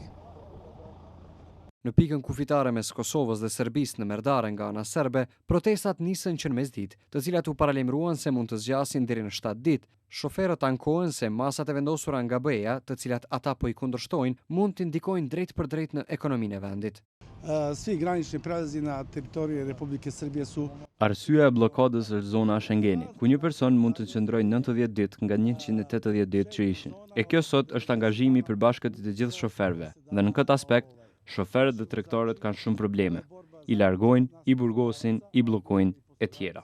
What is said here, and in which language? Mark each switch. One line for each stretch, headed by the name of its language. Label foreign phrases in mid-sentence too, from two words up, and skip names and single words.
Albanian: Në pikën kufitare mes Kosovës dhe Serbisë në Merdare nga ana serbe, protestat nisën që në mesditë, të cilat u paralajmëruan se mund të zgjasin deri në 7 ditë. Shoferët ankohen se masat e vendosura nga BE-ja, të cilat ata po i kundërshtojnë, mund të ndikojnë drejt për drejt në ekonominë e vendit.
Serbian: Svi granični prelazi na teritoriju Republike Srbije su...
Albanian: Arsyeja e bllokadës është zona Schengeni, ku një person mund të qëndrojë 90 ditë nga 180 ditë që ishin. E kjo sot është angazhimi i përbashkët të gjithë shoferëve, dhe në këtë aspekt shoferët dhe tregtarët kanë shumë probleme. I largojnë, i burgosin, i bllokojnë e tjera.